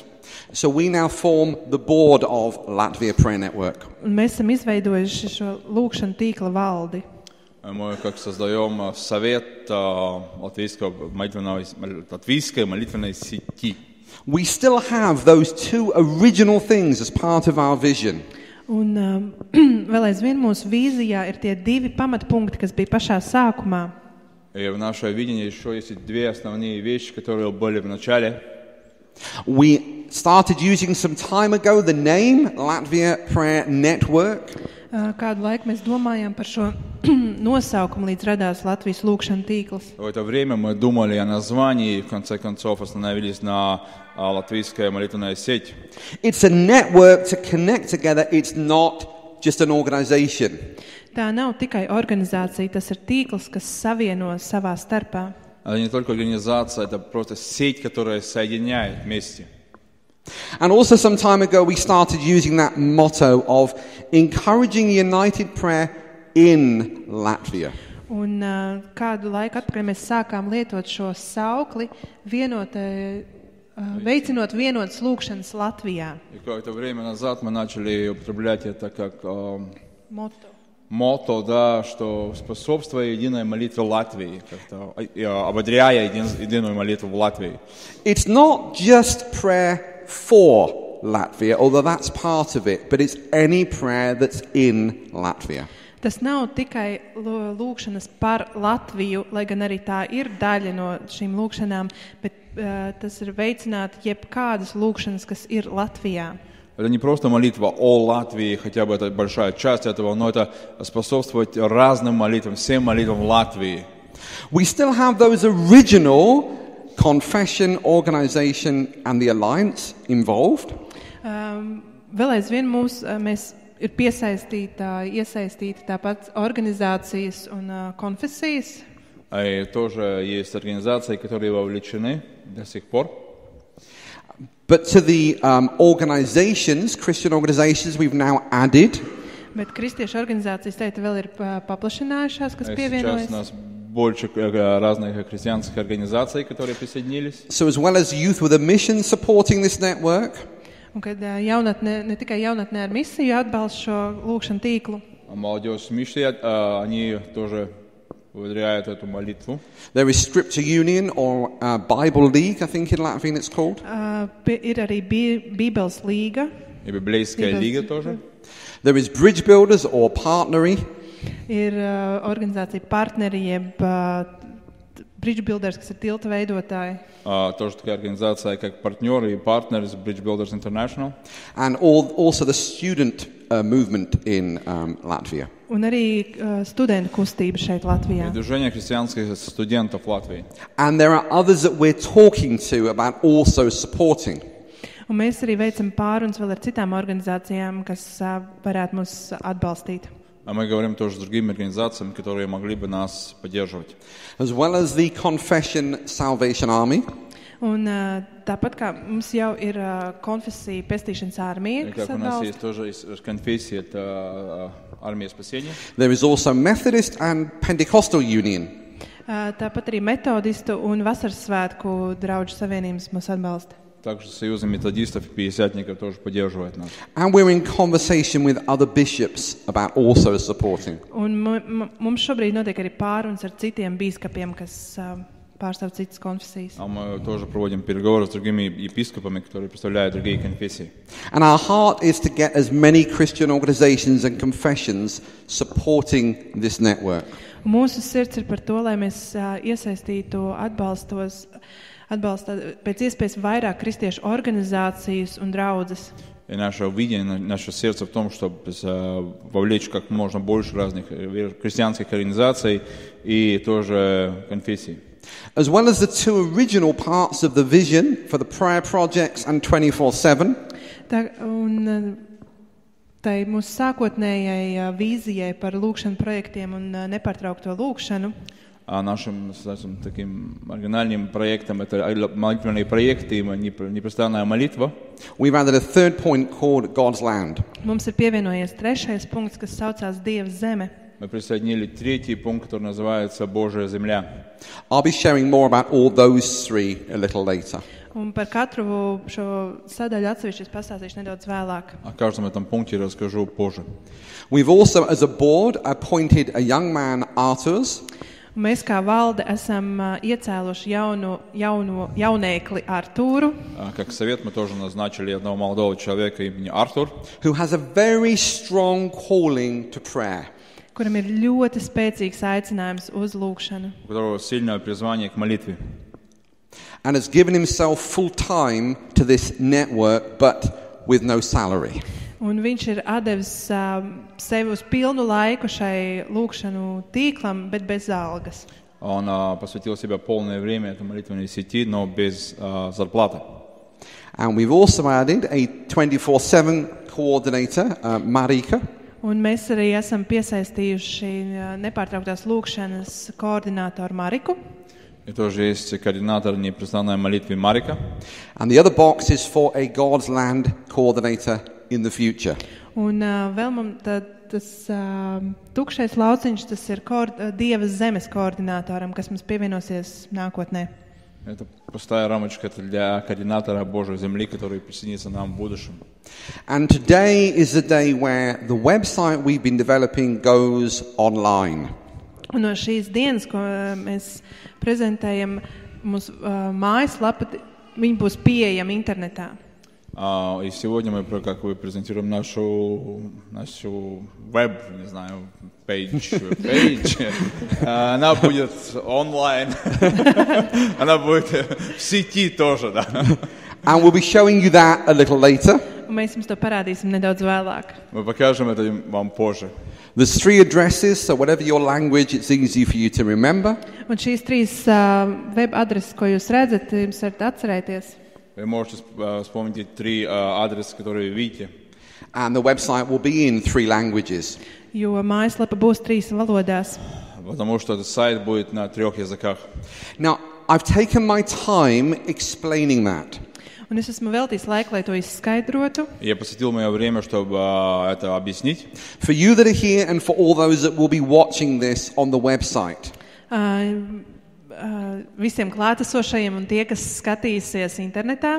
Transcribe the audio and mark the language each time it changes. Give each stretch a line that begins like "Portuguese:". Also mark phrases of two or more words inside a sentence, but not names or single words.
English: So we now form the board of Latvia Prayer Network.
Latvian: Un mēs esam izveidojuši šo lūkšanu tīkla valdi.
Russian: Мы как создаем совет латвийской молитвенной сети.
English: We still have those two original things as part of our vision.
Latvian: Un vēl aizvien mūsu vīzijā ir tie divi pamatpunkti, kas bija pašā sākumā.
Russian: И в наше видение еще есть две основные вещи, которые были в начале.
English: We started using some time ago the name Latvia Prayer Network.
Latvian: Kādu laiku mēs domājām par šo nosaukumu, līdz radās Latvijas lūkšana tīkls.
Russian: В это время мы думали о названии и в конце концов остановились на латвийская молитвенная сеть.
English: It's a network to connect together. It's not just an organization.
Latvian: Tā nav tikai organizācija, tas ir tīkls, kas savieno savā starpā.
Russian: Это не только организация, это просто сеть, которая соединяет вместе.
English: And also some time ago we started using that motto of encouraging united prayer in Latvia.
Latvian: Un kādu laiku atpakaļ mēs sākām lietot šo saukli, veicinot vienotas lūkšanas Latvijā.
Russian: И какое-то время назад мы начали употреблять это как Moto. мото, да, что способствуя единой молитве Латвии, как-то ободряя единую молитву в Латвии.
English: It's not just prayer for Latvia, although that's part of it, but it's any prayer that's in Latvia.
Latvian: Tas nav tikai lūkšanas par Latviju, lai gan arī tā ir daļa no šīm lūkšanām, bet tas ir veicināt jebkādas lūkšanas, kas ir Latvijā.
Russian: Это не просто молитва о Латвии, хотя бы это большая часть этого, но это способствовать разным молитвам, всем молитвам Латвии.
English: We still have those original confession, organization and the alliance involved.
Latvian: Vēl aizvien mēs ir iesaistīti tāpat organizācijas un konfesijas.
Russian: И тоже есть организации, которые вовлечены до сих пор.
English: But to the organizations, Christian organizations, we've now added.
Latvian: Bet kristiešu organizācijas vēl ir paplašinājušās, kas
Russian: Сейчас
Latvian: pievienojas.
Russian: у нас больше разных христианских организаций, которые присоединились.
English: So as well as Youth with a Mission supporting this network,
Latvian: Un kad jaunatne, ne tikai jaunatnē ar misiju atbalsta šo lūkšanu tīklu,
Russian: Молодежь с миссией, они тоже выдвигают эту молитву.
English: there is Scripture Union or Bible League, I think in Latvian it's called.
Latvian: ir arī Bībeles līga,
Russian: И библейская лига тоже.
English: There is Bridge Builders or Partnery.
Latvian: ir organizācija partneri, jeb Bridge Builders, kas ir tilta veidotāji.
Russian: Тоже такая организация, как партнеры и партнеры из Bridge Builders International.
English: And also the student movement in Latvia.
Latvian: Un arī studentu kustība šeit Latvijā.
Russian: И движение христианских студентов Латвии.
English: And there are others that we're talking to about also supporting.
Latvian: Un mēs arī veicam pārunas vēl ar citām organizācijām, kas varētu mūs atbalstīt.
Russian: А мы говорим тоже с другими организациями, которые могли бы нас поддерживать.
English: As well as the Confession Salvation Army.
Latvian: Un tāpat kā mums jau ir konfesija pestīšanas armija,
Russian: И
Latvian: kas
Russian: как у нас
Latvian: atbalsta.
Russian: есть тоже из конфессии, это армия спасения.
English: There is also Methodist and Pentecostal Union.
Latvian: Tāpat arī metodistu un vasaras svētku draugu savienības mūs atbalsta.
Russian: Также Союза методистов и пятидесятников тоже поддерживает нас.
English: And we're in conversation with other bishops about also supporting.
Latvian: Un mums šobrīd notiek arī pārunas ar citiem bīskapiem, kas pārstāv citas konfesijas.
Russian: А мы тоже проводим переговоры с другими епископами, которые представляют другие конфессии.
English: And our heart is to get as many Christian organizations and confessions supporting this network.
Latvian: Mūsu sirds ir par to, lai mēs iesaistītu atbalsta pēc iespējas vairāk kristiešu organizācijas un draudzes.
Russian: И наше видение, наше сердце в том, чтобы вовлечь как можно больше разных христианских организаций и тоже конфессий.
English: As well as the two original parts of the vision for the prayer projects and 24/7.
Latvian: Tai mūsu sākotnējai vīzijai par lūkšanu projektiem un nepārtraukto lūkšanu.
Russian: А нашим, скажем, таким оригинальным проектом это молитвенные проекты, непрестанная молитва.
English: We've added a third point called God's Land.
Latvian: Mums ir pievienojies trešais punkts, kas saucās Dieva zeme.
Russian: Мы присоединили третий пункт, который называется Божья земля.
English: I'll be sharing more about all those three a little later.
Latvian: Un par katru šo sadaļu atsevišķi es pastāstīšu nedaudz vēlāk.
Russian: О каждом этом пункте расскажу позже.
English: We've also, as a board, appointed a young man, Arturs.
Latvian: Mēs kā valde esam iecēluši jaunēkli Artūru,
Russian: Как совет мы тоже назначили одного молодого человека имени Артур,
English: who has a very strong calling to prayer.
Latvian: kuram ir ļoti spēcīgs aicinājums uz lūkšanu.
Russian: у которого сильное призвание к молитве.
English: And has given himself full time to this network, but with no salary.
Latvian: Un viņš ir atdevis sevi uz pilnu laiku šai lūkšanu tīklam, bet bez algas.
Russian: Он посвятил себя полное время этой молитвенной сети, но без зарплаты.
English: And we've also added a 24/7 coordinator, Marika.
Latvian: Un mēs arī esam piesaistījuši nepārtrauktās lūkšanas koordinātoru Mariku.
Russian: И тоже есть координатор непрестанной молитвы Марика.
English: And the other box is for a God's Land coordinator in the future.
Latvian: Un vēl mums tas tukšais lauciņš, tas ir Dievas zemes koordinātoram, kas mums pievienosies nākotnē.
Russian: Это пустая рамочка для координатора Божьей земли, который присоединится нам в будущем.
English: And today is the day where the website we've been developing goes online.
Latvian: Un no šīs dienas, ko mēs prezentējam, mūsu mājaslapa, viņa būs pieejama internetā.
Russian: И сегодня мы презентируем нашу веб, не знаю, page. Она будет онлайн. Она будет в сети тоже, да.
English: And we'll be showing you that a little later.
Latvian: Un mēs jums to parādīsim nedaudz vēlāk.
Russian: Мы покажем это вам позже.
English: There's 3 addresses, so whatever your language, it's easy for you to remember.
Latvian: Un šīs 3 web adreses, ko jūs redzat, jums varat atcerēties.
Russian: Вы можете вспомнить 3 адреса, которые видите.
English: And the website will be in 3 languages.
Latvian: Jo mājaslapa būs 3 valodās.
Russian: Потому что этот сайт будет на 3 языках.
English: Now, I've taken my time explaining that.
Latvian: Un es esmu veltījis laiku, lai to izskaidrotu.
Russian: Я посвятил мое время, чтобы это объяснить.
English: For you that are here and for all those that will be watching this on the website.
Latvian: Visiem klātesošajiem un tie, kas skatīsies internetā.